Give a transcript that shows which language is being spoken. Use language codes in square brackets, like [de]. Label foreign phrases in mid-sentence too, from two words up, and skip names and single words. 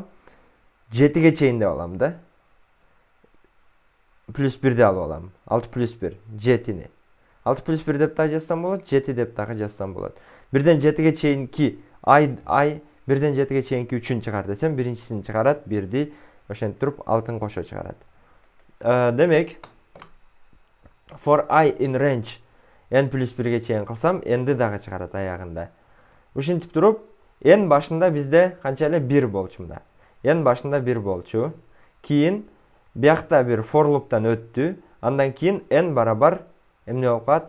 [ky] 7ге чейин деп алам да. Плюс 1 алып алам. 6 плюс 1, 7-ни. 6 плюс 1 деп дагы жазсам болот, 7 деп дагы жазсам болот. 1ден 7ге чейинки I 1ден 7ге чейинки 3-ün чыгар десем, биринчисин чыгарат, 1ди ошентип туруп 6-ын кошо чыгарат. Демек, [en] for I in range n [ky] плюс 1ге чейин кылсам, n'ди дагы чыгарат аягында. Ушинтип туруп, n башында бизде канча эле 1 болчу мында. N башында 1 болчу. Кийин биякта бир [en] for loop'тан [ky] өттү. Андан кийин n барабар эмне болуп калат?